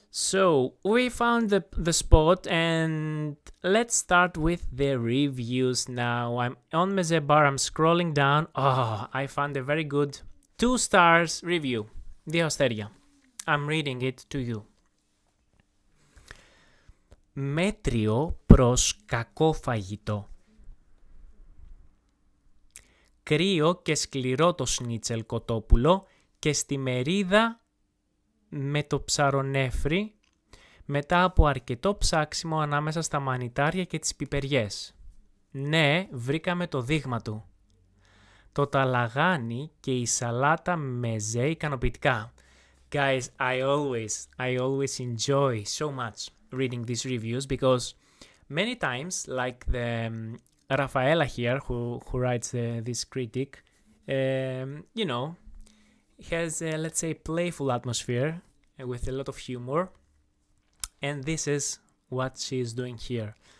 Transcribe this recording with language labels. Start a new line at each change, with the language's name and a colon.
English: So, we found the spot and let's start with the reviews now. I'm on Mezebar, I'm scrolling down. Oh, I found a very good 2 stars review.
Greek: 2 αστέρια.
English: I'm reading it to you.
Greek: Μέτριο προς κακό φαγητό. Κρύο και σκληρό το σνίτσελ κοτόπουλο και στη μερίδα με το ψαρονέφρι μετά από αρκετό ψάξιμο ανάμεσα στα μανιτάρια και τις πιπεριές. Ναι, βρήκαμε το δείγμα του. Το ταλαγάνι και η σαλάτα μεζέ ικανοποιητικά.
English: Guys, I always enjoy so much reading these reviews because many times, like the Rafaela here who writes this critic, you know, has let's say playful atmosphere with a lot of humor, and this is what she is doing here.